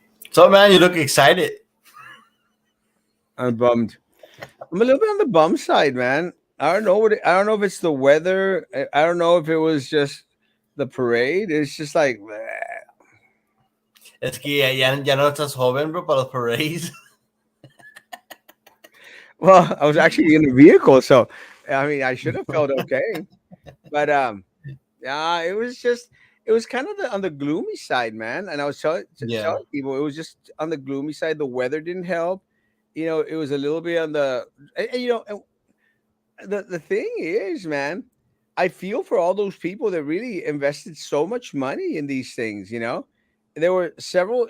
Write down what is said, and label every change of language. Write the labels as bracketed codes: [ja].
[en] So, man, you look excited. I'm bummed. I'm a little bit on the bum side, man. I don't know I don't know if it's the weather. I don't know if it was just the parade. It's just like, bleh. [es] Es que ya no estás joven, bro, para los parades. [en] Well, I was actually in a vehicle, so I mean, I should have felt okay. But yeah, it was kind of on the gloomy side, man. And I was Yeah. telling people it was just on the gloomy side. The weather didn't help. It was a little bit on the, the thing is, man, I feel for all those people that really invested so much money in these things. there were several.